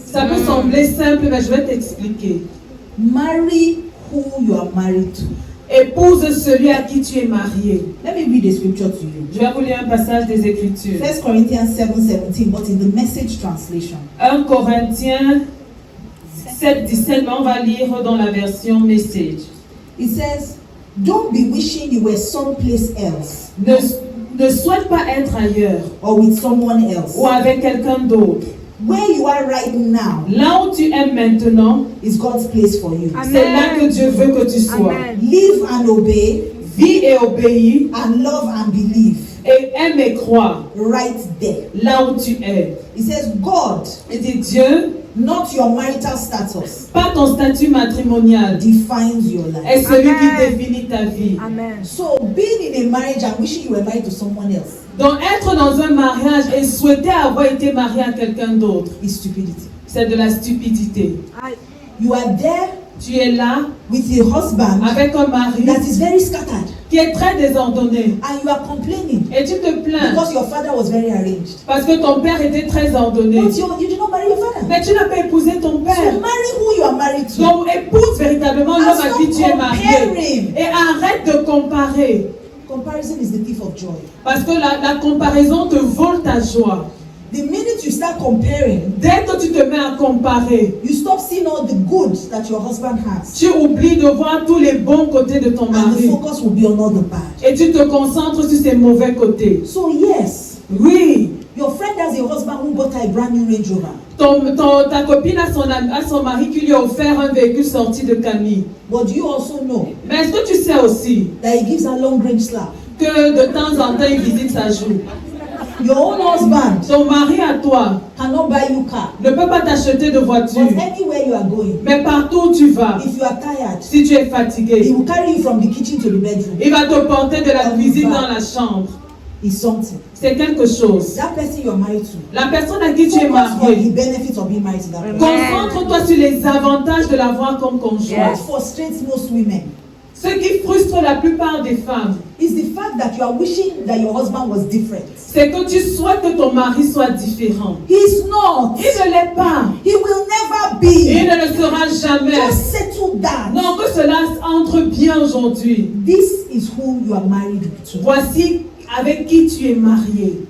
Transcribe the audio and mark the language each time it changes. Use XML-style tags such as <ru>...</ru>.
<fr>Ça peut sembler simple, mais je vais t'expliquer.</fr> <en>Marry who you are married to.</en> <fr>Épouse celui à qui tu es marié.</fr> <en>Let me read the scripture to you.</en> <fr>Je vais vous lire un passage des Écritures.</fr> <en>1 Corinthians 7:17, but in the Message translation.</en> <fr>1 Corinthiens 7:17, mais on va lire dans la version Message.</fr> <en>It says, don't be wishing you were someplace else.</en> <fr>Ne souhaite pas être ailleurs</fr> <en>or with someone else.</en> <fr>Ou avec quelqu'un d'autre.</fr> <en>Where you are right now,</en> <fr>là où tu es maintenant,</fr> <en>is God's place for you.</en> <fr>C'est là que Dieu veut que tu sois.</fr> <en>Amen. Live and obey.</en> <fr>Vis et obéis.</fr> <en>And love and believe.</en> <fr>Et aime et crois.</fr> <en>Right there.</en> <fr>Là où tu es.</fr> <en>It says God.</en> <fr>Il dit Dieu.</fr> <en>Not your marital status.</en> <fr>Pas ton statut matrimonial.</fr> <en>Defines your life.</en> <fr>Est celui qui définit ta vie.</fr> <en>Amen. So being in a marriage and wishing you were married to someone else.</en> <fr>Donc être dans un mariage et souhaiter avoir été marié à quelqu'un d'autre.</fr> <en>Is stupidity.</en> <fr>C'est de la stupidité.</fr> <en>You are there.</en> <fr>Tu es là.</fr> <en>With a husband.</en> <fr>Avec un mari.</fr> <en>That is very scattered.</en> <fr>Qui est très désordonné.</fr> <en>And you are complaining.</en> <fr>Et tu te plains.</fr> <en>Because your father was very arranged.</en> <fr>Parce que ton père était très ordonné.</fr> <en>But you did not marry your father.</en> <fr>Mais tu n'as pas épousé ton père.</fr> <en>So marry who you are married to.</en> <fr>Donc épouse véritablement l'homme à qui tu es marié. Et arrête de comparer.</fr> <en>Comparison is the thief of joy.</en> <fr>Parce que la comparaison te vole ta joie.</fr> <en>The minute you start comparing,</en> <fr>dès que tu te mets à comparer,</fr> <en>you stop seeing all the goods that your husband has.</en> <fr>Tu oublies de voir tous les bons côtés de ton mari.</fr> <en>And the focus will be on all the bad.</en> <fr>Et tu te concentres sur ses mauvais côtés.</fr> <en>So yes,</en> <fr>oui.</fr> <en>Your friend has a husband who bought a brand new Range Rover.</en> <fr>Ta copine a son mari qui lui a offert un véhicule sorti de Camille.</fr> <en>But you also know.</en> <fr>Mais est-ce que tu sais aussi</fr> <en>that he gives a long range slap?</en> <fr>Que de temps en temps il visite sa joue.</fr> <en>Your own husband,</en> <fr>ton mari à toi,</fr> <en>cannot buy you car.</en> <fr>Ne peut pas t'acheter de voiture.</fr> <en>But anywhere you are going,</en> <fr>mais partout où tu vas,</fr> <en>if you are tired,</en> <fr>si tu es fatigué,</fr> <en>he will carry you from the kitchen to the bedroom.</en> <fr>Il va te porter de la cuisine dans la chambre.</fr> <en>It's something.</en> <fr>C'est quelque chose.</fr> <en>That person you are married to.</en> <fr>La personne à qui tu es marié.</fr> <en>The benefits of being married to that person.</en> <fr>Concentre-toi sur les avantages de l'avoir comme conjoint.</fr> <en>What frustrates most women?</en> <fr>Ce qui frustre la plupart des femmes,</fr> <en>is the fact that you are wishing that your husband was different.</en> <fr>C'est que tu souhaites que ton mari soit différent.</fr> <en>He's not.</en> <fr>Il ne l'est pas.</fr> <en>He will never be.</en> <fr>Il ne le sera jamais.</fr> <en>Just settle down.</en> <fr>Non, que cela entre bien aujourd'hui.</fr> <en>This is who you are married to.</en> <fr>Voici avec qui tu es marié.</fr>